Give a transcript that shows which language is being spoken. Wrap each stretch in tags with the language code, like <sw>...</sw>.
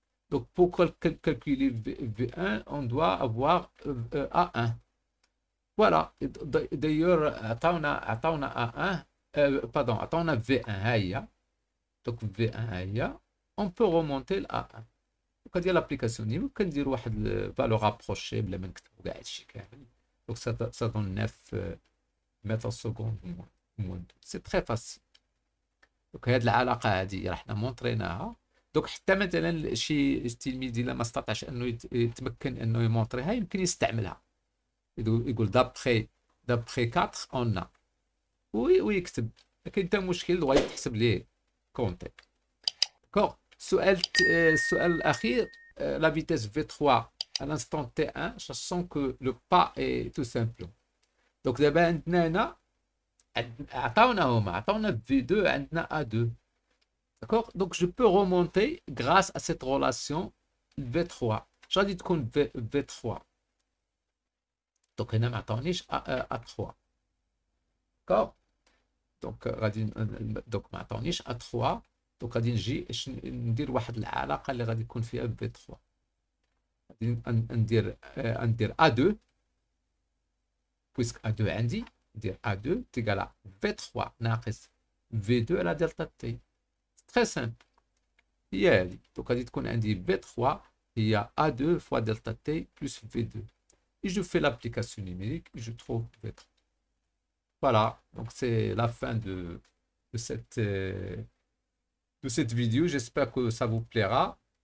<fr>Donc, pour calculer V1, on doit avoir A1. Voilà.</fr> <ar>D'ailleurs, عطاونا A1, pardon, عطاونا V1 هيا.</ar> <fr>Donc, V1 هيا. On peut remonter ل A1.</fr> <ar>Donc, هذه l'application ديالو كندير واحد valeur approchée بلا ما نكتبو كاع هادشي كامل.</ar> <fr>Donc, ça donne 9 mètres secondes moins 2. C'est très facile.</fr> <ar>دونك هاد العلاقه هذه راه حنا مونطريناها. دونك حتى مثلا شي تلميذ الا ما استطاعش انه يتمكن انه يمونطريها يمكن يستعملها، يقول دابخي 4 اون ويكتب، ما كاين حتى مشكل وغادي تحسب ليه كونتي.</ar> <fr>داكوغ.</fr> <ar>السؤال الاخير، لا فيتيس في 3 à l'instant T1 sachant que le pas est tout simple. دونك دابا عندنا هنا عطاونا V2 عندنا A2.</ar> <fr>D'accord? Donc je peux remonter grâce à cette relation V3.</fr> <ar>غادي تكون V3. دونك هنا ما عطاونيش A3. D'accord? دونك غادي دونك ما عطاونيش A3. دونك غادي نجي ندير واحد العلاقه اللي غادي يكون فيها V3. غادي ندير A2 puisque A2 عندي، ندير A2 تيكالا V3 ناقص V2 على دلتا تي. تري سامبل هي هادي. دونك غادي تكون عندي V3 هي A2 fois delta T plus V2.</ar> <fr>Et je fais l'application numérique et je trouve V3. Voilà, donc c'est la fin de cette vidéo. J'espère que ça vous plaira.</fr>